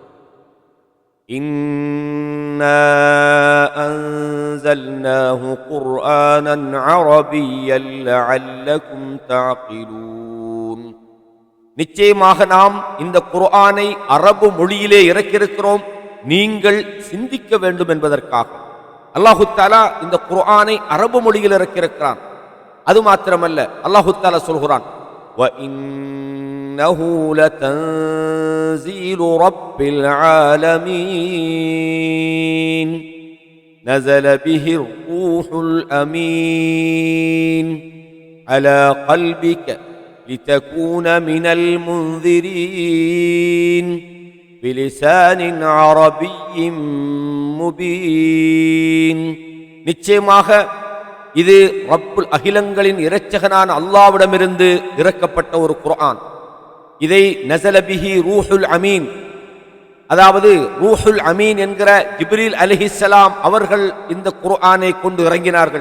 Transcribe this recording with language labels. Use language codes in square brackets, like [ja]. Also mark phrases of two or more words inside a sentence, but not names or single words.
[ar] إنا أنزلناه قرآنا عربيا لعلكم تعقلون, [ta] நிச்சயமாக நாம் இந்த குர்ஆனை அரபு மொழியிலே இறக்கியிருக்கிறோம் நீங்கள் சிந்திக்க வேண்டும் என்பதற்காக. [ar] الله تعالى [ta] இந்த குர்ஆனை அரபு மொழியில் இறக்கியிருக்கிறான். அது மாத்திரமல்ல, [ar] الله تعالى [ta] சொல்கிறான், [ar] وَإِنَّهُ لَتَنزِيلُ رَبِّ الْعَالَمِينَ نَزَلَ بِهِ الرُّوحُ الْأَمِينُ عَلَى قَلْبِكَ لِتَكُونَ مِنَ الْمُنذِرِينَ بِلِسَانٍ عَرَبِيٍّ مُبِينٍ, [ta] நிச்சயமாக இது ரப்புல் அகிலங்களின் இரட்சகனான அல்லாஹ்விடமிருந்து இறக்கப்பட்ட ஒரு குர்ஆன். இதை [ar] نزل به الروح الأمين, [ta] அதாவது [ar] الروح الأمين [ta] என்கிற ஜிப்ரீல் அலைஹிஸ்ஸலாம் அவர்கள் இந்த குர்ஆனை கொண்டு இறங்கினார்கள்.